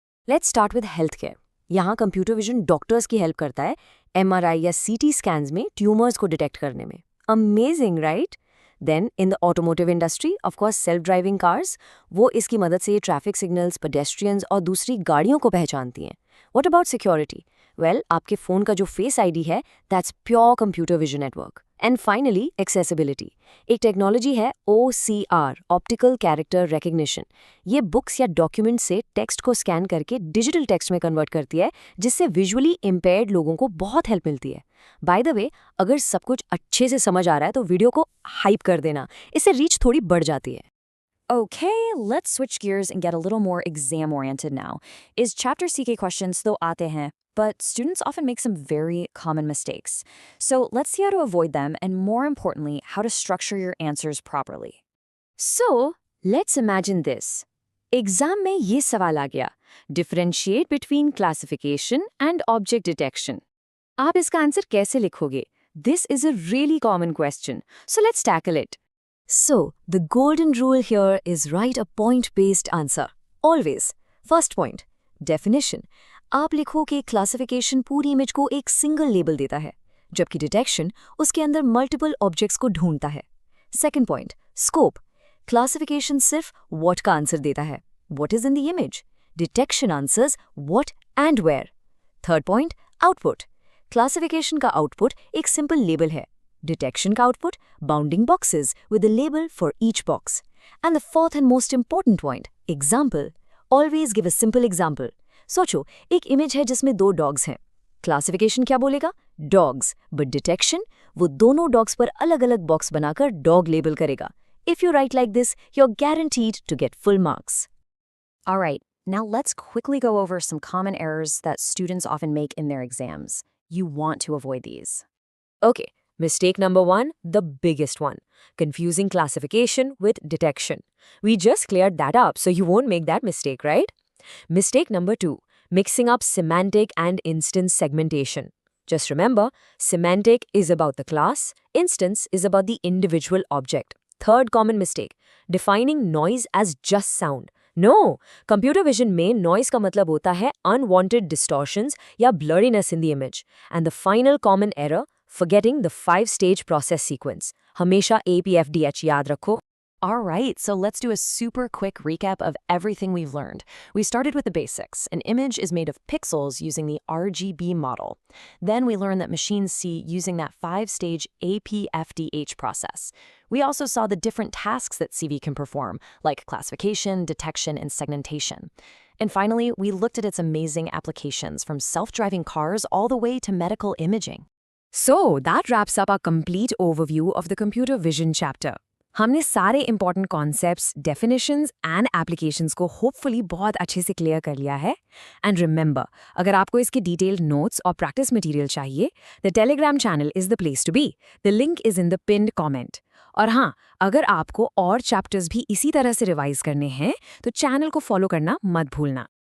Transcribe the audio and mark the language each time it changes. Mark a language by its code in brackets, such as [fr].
[hi] Let's start with health care. यहाँ computer vision doctors की help करता है MRI या CT स्कैन्स में ट्यूमर्स को डिटेक्ट करने में. [en] Amazing, right? Then in the automotive industry, of course, self-driving cars, [hi] वो इसकी मदद से ये ट्रैफिक सिग्नल्स, पेडेस्ट्रियंस और दूसरी गाड़ियों को पहचानती हैं. [en] What about security? Well, [hi] आपके फ़ोन का जो फेस ID है, [en] that's pure computer vision network. And finally, accessibility. [hi] एक टेक्नोलॉजी है [en] OCR, Optical Character Recognition. [hi] ये बुक्स या डॉक्यूमेंट से टेक्स्ट को स्कैन करके डिजिटल टेक्स्ट में कन्वर्ट करती है, जिससे विजुअली इम्पेयर्ड लोगों को बहुत हेल्प मिलती है. बाय द वे, अगर सब कुछ अच्छे से समझ आ रहा है तो वीडियो को हाइप कर देना, इससे रीच थोड़ी बढ़ जाती है. [en] Okay, let's switch gears and get a little more exam-oriented now. [hi] इस chapter C के questions तो आते हैं, [en] but students often make some very common mistakes. So let's see how to avoid them and, more importantly, how to structure your answers properly. So, let's imagine this. [hi] Exam में ये सवाल आ गया, [en] Differentiate between classification and object detection. [hi] आप इसका answer कैसे लिखोगे? [en] This is a really common question, so let's tackle it. So, the golden rule here is write a point-based answer. Always. First point, definition. [hi] आप लिखो कि classification पूरी image को एक सिंगल लेबल देता है, जबकि डिटेक्शन उसके अंदर मल्टीपल ऑब्जेक्ट्स को ढूंढता है। Second point, scope. क्लासिफिकेशन सिर्फ व्हाट का आंसर देता है, [en] What is in the image. Detection answers what and where. Third point, output. [hi] Classification का आउटपुट एक सिंपल लेबल है, डिटेक्शन का output [en] Bounding boxes with a label for each box. And the fourth and most important point, example. Always give a simple example. [hi] सोचो, एक image है जिसमें 2 dogs हैं. Classification क्या बोलेगा? डॉग्स. बट डिटेक्शन वो दोनों डॉग्स पर अलग अलग बॉक्स बनाकर डॉग लेबल करेगा. [en] If you write like this, you are guaranteed to get full marks. Alright, now let's quickly go over some common errors that students often make in their exams. You want to avoid these. Okay, mistake number 1, the biggest one. Confusing classification with detection. We just cleared that up, so you won't make that mistake, right? Mistake number 2, mixing up semantic and instance segmentation. Just remember, semantic is about the class, instance is about the individual object. Third common mistake, defining noise as just sound. [hi] No, computer vision में noise का मतलब होता है unwanted distortions या blurriness in the image. [en] And the final common error, forgetting the 5-stage process sequence. [hi] हमेशा APFDH याद रखो. [en] Alright, so let's do a super quick recap of everything we've learned. We started with the basics. An image is made of pixels using the RGB model. Then we learned that machines see using that 5-stage APFDH process. We also saw the different tasks that CV can perform, like classification, detection, and segmentation. And finally, we looked at its amazing applications from self-driving cars all the way to medical imaging. So, that wraps up our complete overview of the computer vision chapter. [hi] हमने सारे important concepts, definitions and applications को hopefully बहुत अच्छे से clear कर लिया है. And remember, अगर आपको इसके डिटेल्ड नोट्स और प्रैक्टिस मटेरियल चाहिए, [en] The Telegram channel is the place to be. The link is in the pinned comment. [hi] और हाँ, अगर आपको और चैप्टर्स भी इसी तरह से रिवाइज करने हैं तो चैनल को फॉलो करना मत भूलना.